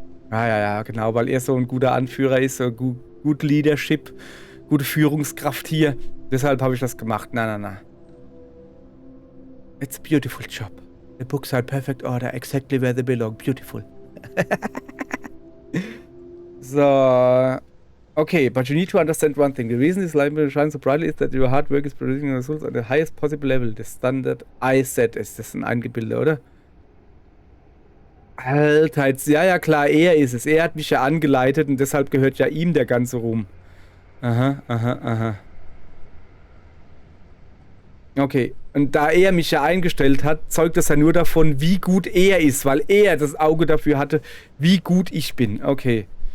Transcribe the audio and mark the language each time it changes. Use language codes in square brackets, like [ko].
[de] Ja, genau, weil er so ein guter Anführer ist, so gut Leadership, gute Führungskraft hier. Deshalb habe ich das gemacht. [en] Na. It's a beautiful job. The books are in perfect order, exactly where they belong. Beautiful. So. Okay, but you need to understand one thing. The reason this life shines so brightly is that your hard work is producing results at the highest possible level. The standard I set [de] ist das ein Eingebilde, oder? Alter, jetzt, ja klar, er ist es. Er hat mich ja angeleitet und deshalb gehört ja ihm der ganze Ruhm. Aha. Okay, und da er mich ja eingestellt hat, zeugt das ja nur davon, wie gut er ist, weil er das Auge dafür hatte, wie gut ich bin. Okay.